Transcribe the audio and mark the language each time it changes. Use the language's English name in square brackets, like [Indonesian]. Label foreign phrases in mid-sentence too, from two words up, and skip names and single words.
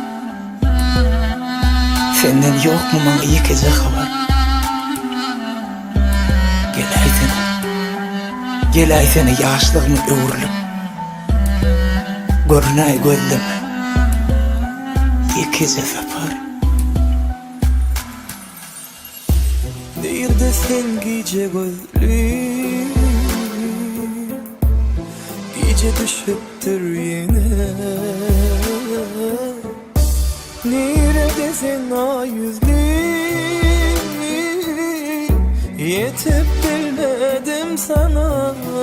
[Turkmen] Senden ýokmy maňa ýekece habar? Gelay seni ýaşlygymy öwürlüp görnäý gözleme ýekece sapar. [Turkish] Nerede sen gece gözlüm, gece düşüptür yine. Nerede sen ay yüzlüm, yetip bilmedim sana.